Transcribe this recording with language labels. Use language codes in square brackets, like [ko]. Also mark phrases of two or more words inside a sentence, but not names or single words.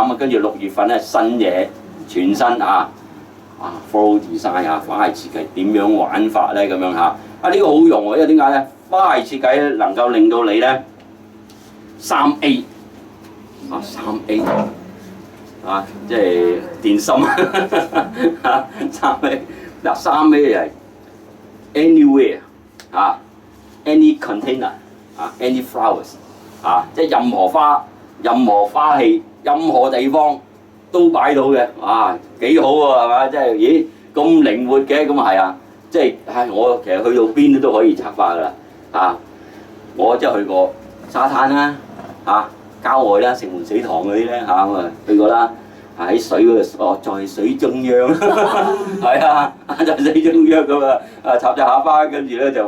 [yue] 咁啊，跟住6月份咧新嘢全新啊， [en] floral design [yue] 啊，花藝設計點樣玩法咧咁樣嚇啊！呢個好用喎，因為點解咧？花藝設計咧能夠令到你咧3A 啊3A 啊，即係電芯啊3A 嗱3A 係 anywhere 啊 [en] any container [yue] 啊 [en] any flowers。 [yue] 啊！即係任何花、任何花器、任何地方都擺到嘅，啊幾好喎，係咪？即係咦咁靈活嘅，咁啊係啊！即係我其實去到邊都可以插花㗎啦，啊！我即係去過沙灘啦，啊郊外啦、城門水塘嗰啲咧嚇咁啊去過啦，喺水嗰度在水中央，係啊，在水中央咁啊插隻下花，跟住咧就。